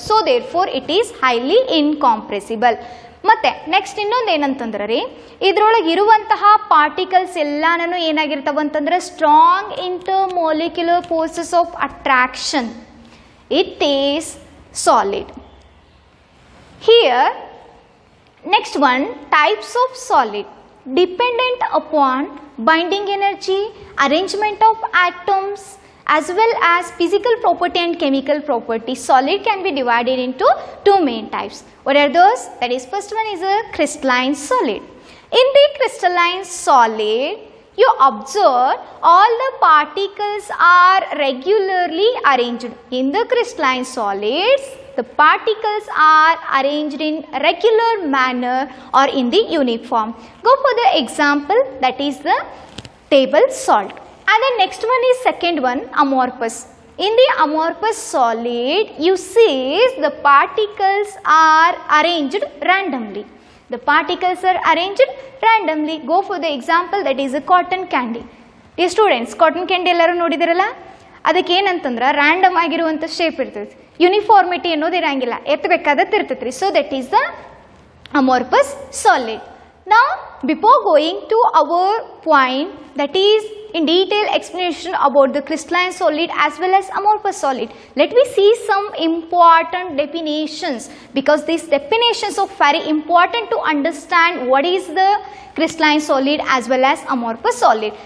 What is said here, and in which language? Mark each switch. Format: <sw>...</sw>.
<en>So therefore it is highly incompressible.</en> <kn>ಮತ್ತೆ next ಇನ್ನೊಂದು ಏನಂತಂದ್ರೆ ರೀ, ಇದ್ರೊಳಗೆ ಇರುವಂತಹ ಪಾರ್ಟಿಕಲ್ಸ್ ಎಲ್ಲಾನು ಏನಾಗಿರ್ತಾವ ಅಂತಂದ್ರೆ</kn> <en>Strong intermolecular forces of attraction. It is solid. Here next one, types of solid. Dependent upon binding energy, arrangement of atoms as well as physical property and chemical property, solid can be divided into two main types. What are those? That is, first one is a crystalline solid. In the crystalline solid, you observe all the particles are regularly arranged. In the crystalline solids, the particles are arranged in regular manner or in the uniform. Go for the example, that is the table salt. And the next one is second one, amorphous. In the amorphous solid, you see the particles are arranged randomly. The particles are arranged randomly. Go for the example, that is a cotton candy. Dear students,</en> <kn>cotton candy ಎಲ್ಲರೂ ನೋಡಿದಿರಲ್ಲ, ಅದಕ್ಕೆ ಏನಂತಂದ್ರೆ random ಆಗಿರುವಂಥ shape ಇರ್ತೈತಿ, uniformity ಅನ್ನೋದು ಇರಂಗಿಲ್ಲ, ಎತ್ತಬೇಕಾದದ್ದು ಇರ್ತೈತ್ರಿ.</kn> <en>So that is the amorphous solid. Now before going to our point, that is in detail explanation about the crystalline solid as well as amorphous solid, let me see some important definitions, because these definitions are very important to understand what is the crystalline solid as well as amorphous solid.</en>